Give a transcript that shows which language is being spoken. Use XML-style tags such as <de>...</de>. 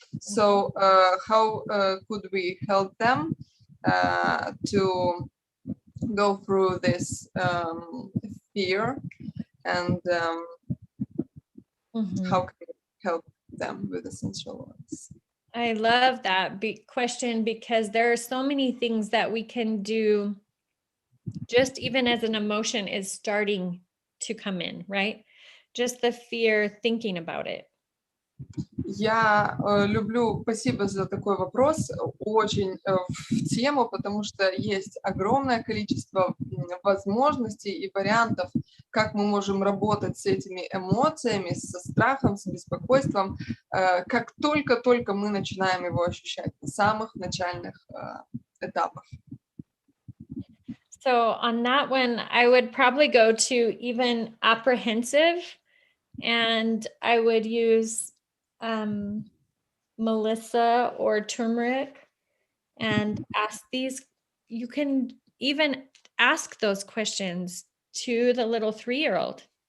<en>So how could we help them to go through this fear, and how can we help them with essential oils? I love that question, because there are so many things that we can do just even as an emotion is starting to come in, right? Just the fear, thinking about it.</en> <ru>Я люблю, спасибо за такой вопрос, очень в тему, потому что есть огромное количество возможностей и вариантов, как мы можем работать с этими эмоциями, со страхом, с беспокойством, как только мы начинаем его ощущать на самых начальных этапах.</ru> <en>So on that one, I would probably go to even apprehensive, and I would use Melissa or turmeric and ask these. You can even ask those questions to the little 3-year-old.</en>